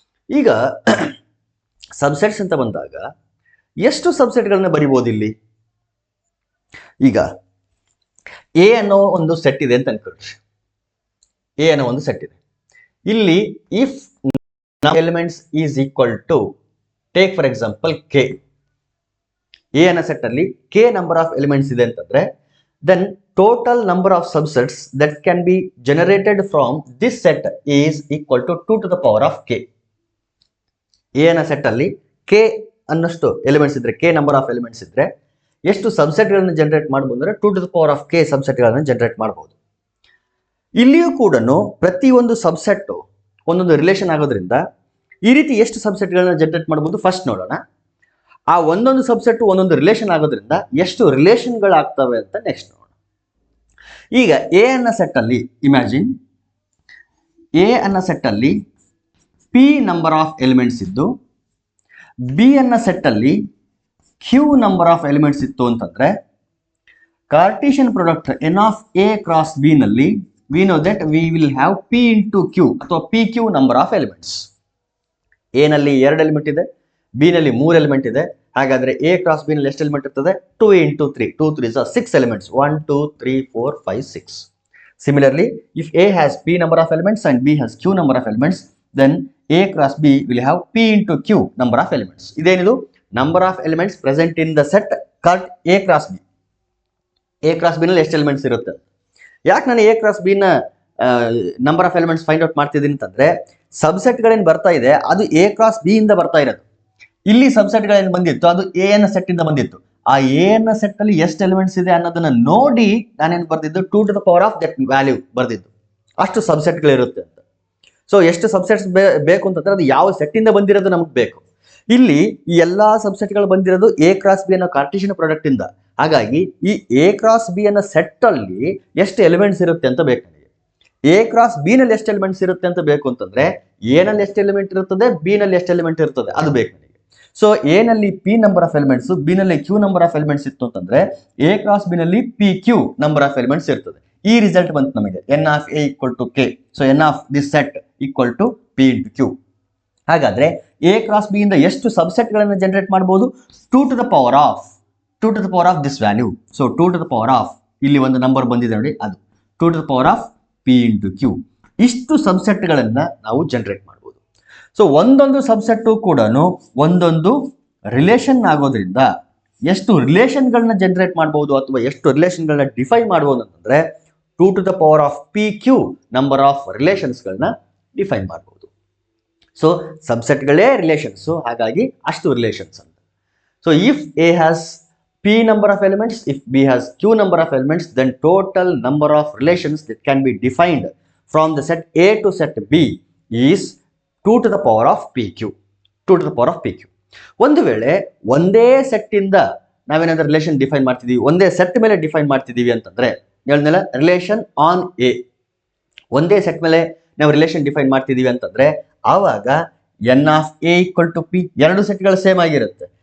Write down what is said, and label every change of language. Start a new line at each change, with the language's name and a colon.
Kannada: ಈಗ ಸಬ್ಸೆಟ್ಸ್ ಅಂತ ಬಂದಾಗ ಎಷ್ಟು ಸಬ್ಸೆಟ್ಗಳನ್ನ ಬರಿಬೋದು ಇಲ್ಲಿ? ಈಗ ಎ ಅನ್ನೋ ಒಂದು ಸೆಟ್ ಇದೆ ಅಂತ ಅನ್ಕೊಳ್ಳಿ. ಎ ಅನ್ನೋ ಒಂದು ಸೆಟ್ ಇದೆ.
English: ಇಲ್ಲಿ if elements is equal to, take for example k. A ಅನ್ನೋ set ಅಲ್ಲಿ k number of elements ಇದೆ ಅಂತಂದ್ರೆ, then total number of subsets that can be generated from this set is equal to 2 to the power of k.
Kannada: A ನ set ಅಲ್ಲಿ k ಅನ್ನಷ್ಟು elements ಇದ್ರೆ, k number of elements ಇದ್ರೆ ಎಷ್ಟು subset ಗಳನ್ನು generate ಮಾಡಬಹುದು ಅಂದ್ರೆ 2 to the power of k subset ಗಳನ್ನು generate ಮಾಡಬಹುದು. ಇಲ್ಲಿಯೂ ಕೂಡ ಪ್ರತಿ ಒಂದು ಸಬ್ಸೆಟ್ ಒಂದೊಂದು ರಿಲೇಷನ್ ಆಗೋದ್ರಿಂದ ಈ ರೀತಿ ಎಷ್ಟು ಸಬ್ಸೆಟ್ ಗಳನ್ನ ಜನರೇಟ್ ಮಾಡಬಹುದು ಫಸ್ಟ್ ನೋಡೋಣ. ಆ ಒಂದೊಂದು ಸಬ್ಸೆಟ್ ಒಂದೊಂದು ರಿಲೇಷನ್ ಆಗೋದ್ರಿಂದ ಎಷ್ಟು ರಿಲೇಷನ್ಗಳಾಗ್ತವೆ ಅಂತ ನೆಕ್ಸ್ಟ್ ನೋಡೋಣ. ಈಗ ಎ ಅನ್ನೋ ಸೆಟ್ ಅಲ್ಲಿ ಇಮ್ಯಾಜಿನ್, ಎ ಅನ್ನೋ ಸೆಟ್ ಅಲ್ಲಿ ಪಿ ನಂಬರ್ ಆಫ್ ಎಲಿಮೆಂಟ್ಸ್ ಇದ್ದು, ಬಿ ಅನ್ನೋ ಸೆಟ್ ಅಲ್ಲಿ ಕ್ಯೂ ನಂಬರ್ ಆಫ್ ಎಲಿಮೆಂಟ್ಸ್ ಇತ್ತು ಅಂತಂದ್ರೆ, Cartesian product N of A cross B ನಲ್ಲಿ
English: we know that we will have P into Q
Kannada: ಅಥವಾ P Q number of elements. A ನಲ್ಲಿ 2 element ಇದೆ, B ನಲ್ಲಿ 3 ಎಲಿಮೆಂಟ್ ಇದೆ. ಹಾಗಾದ್ರೆ ಎ ಕ್ರಾಸ್ ಬಿ ನಲ್ಲಿ ಎಷ್ಟು ಎಲಿಮೆಂಟ್ ಇರ್ತದೆ?
English: 2 into 3, 2 3s are 6 elements. 1 2 3 4 5 6. Similarly, if A has P number of elements and B has Q number of elements, then A cross B will have P into Q number of elements.
Kannada: ಇದೇನಿದು?
English: Number of elements present in the set called A cross B.
Kannada: A cross B ನಲ್ಲಿ ಎಷ್ಟು elements ಇರುತ್ತೆ? ಯಾಕೆ ನಾನು A cross B ನ number of elements find out ಮಾಡ್ತಿದ್ದೀನಿ ಅಂತಂದ್ರೆ, ಸಬ್ಸೆಟ್ಗಳೇನು ಬರ್ತಾ ಇದೆ ಅದು ಎ ಕ್ರಾಸ್ ಬಿ ಇಂದ ಬರ್ತಾ ಇರೋದು. ಇಲ್ಲಿ ಸಬ್ಸೆಟ್ಗಳೇನು ಬಂದಿತ್ತು ಅದು ಎ ನ ಸೆಟ್ ಇಂದ ಬಂದಿತ್ತು. ಆ ಎ ನ ಸೆಟ್ ಅಲ್ಲಿ ಎಷ್ಟು ಎಲಿಮೆಂಟ್ಸ್ ಇದೆ ಅನ್ನೋದನ್ನ ನೋಡಿ ನಾನೇನು ಬರ್ದಿದ್ದು
English: 2 to the power of that
Kannada: value ಬರ್ದಿದ್ದು. ಅಷ್ಟು ಸಬ್ಸೆಟ್ಗಳಿರುತ್ತೆ ಅಂತ. ಸೊ ಎಷ್ಟು ಸಬ್ಸೆಟ್ಸ್ ಬೇಕು ಅಂತಂದ್ರೆ ಅದು ಯಾವ ಸೆಟ್ ಇಂದ ಬಂದಿರೋದು ನಮಗೆ ಬೇಕು. ಇಲ್ಲಿ ಈ ಎಲ್ಲಾ ಸಬ್ಸೆಟ್ಗಳು ಬಂದಿರೋದು ಎ ಕ್ರಾಸ್ ಬಿ ಅನ್ನೋ ಕಾರ್ಟೇಶಿಯನ್ ಪ್ರಾಡಕ್ಟ್ ಇಂದ. ಹಾಗಾಗಿ ಈ ಎ ಕ್ರಾಸ್ ಬಿ ಅನ್ನೋ ಸೆಟ್ ಅಲ್ಲಿ ಎಷ್ಟು ಎಲಿಮೆಂಟ್ಸ್ ಇರುತ್ತೆ ಅಂತ ಬೇಕು ನನಗೆ. ಎ ಕ್ರಾಸ್ ಬಿ ನಲ್ಲಿ ಎಷ್ಟು ಎಲಿಮೆಂಟ್ಸ್ ಇರುತ್ತೆ ಅಂತ ಬೇಕು ಅಂತಂದ್ರೆ ಎ ನಲ್ಲಿ ಎಷ್ಟು ಎಲಿಮೆಂಟ್ ಇರುತ್ತದೆ, ಬಿ ನಲ್ಲಿ ಎಷ್ಟು ಎಲಿಮೆಂಟ್ ಇರ್ತದೆ ಅದು ಬೇಕು ನನಗೆ. ಸೊ ಎ ನಲ್ಲಿ P number of elements, B ನಲ್ಲಿ ಕ್ಯೂ ನಂಬರ್ ಆಫ್ ಎಲಿಮೆಂಟ್ಸ್ ಇತ್ತು ಅಂತಂದ್ರೆ ಎ ಕ್ರಾಸ್ ಬಿ ನಲ್ಲಿ P Q number of elements ಇರ್ತದೆ. ಈ ರಿಸಲ್ಟ್ ಬಂತು ನಮಗೆ
English: N of A equal to k. So n of this set equal to P into Q.
Kannada: ಹಾಗಾದ್ರೆ A cross B ಇಂದ ಎಷ್ಟು ಸಬ್ಸೆಟ್ ಗಳನ್ನು ಜನರೇಟ್ ಮಾಡಬಹುದು?
English: 2 to the power of this value.
Kannada: So 2 to the power of ಇಲ್ಲಿ ಒಂದು number ಬಂದಿದೆ ನೋಡಿ, ಅದು
English: 2 to the power of P into Q.
Kannada: ಇಷ್ಟು ಸಬ್ಸೆಟ್ ಗಳನ್ನ ನಾವು ಜನರೇಟ್ ಮಾಡಬಹುದು. ಸೊ ಒಂದೊಂದು ಸಬ್ಸೆಟ್ ಕೂಡ ಒಂದೊಂದು ರಿಲೇಷನ್ ಆಗೋದ್ರಿಂದ ಎಷ್ಟು ರಿಲೇಷನ್ಗಳನ್ನ ಜನರೇಟ್ ಮಾಡಬಹುದು ಅಥವಾ ಎಷ್ಟು ರಿಲೇಷನ್ಗಳನ್ನ ಡಿಫೈನ್ ಮಾಡಬಹುದು ಅಂತಂದ್ರೆ 2 to the power of P Q number of ರಿಲೇಷನ್ಸ್ಗಳನ್ನ define ಮಾಡಬಹುದು. ಸೊ ಸಬ್ಸೆಟ್ಗಳೇ ರಿಲೇಷನ್ಸ್, ಹಾಗಾಗಿ ಅಷ್ಟು ರಿಲೇಷನ್ಸ್ ಅಂತ.
English: So if A has p number of elements, if b has q number of elements, then total number of relations that can be defined from the set a to set b is 2 to the power of pq. 2 to the power of pq.
Kannada: ಒಂದು ವೇಳೆ ಒಂದೇ set ಇಂದ ನಾವೇನಾದ್ರೂ relation define ಮಾಡ್ತಿದೀವಿ, ಒಂದೇ set ಮೇಲೆ define ಮಾಡ್ತಿದೀವಿ ಅಂತಂದ್ರೆ ಹೇಳಿದ್ನಲ್ಲ ರಿಲೇಷನ್ ಆನ್ ಎ, ಒಂದೇ ಸೆಟ್ ಮೇಲೆ ನಾವು ರಿಲೇಷನ್ ಡಿಫೈನ್ ಮಾಡ್ತಿದೀವಿ ಅಂತಂದ್ರೆ ಆವಾಗ N of A equal to P, ಎರಡು ಸೆಟ್ಗಳು ಸೇಮ್ ಆಗಿರುತ್ತೆ.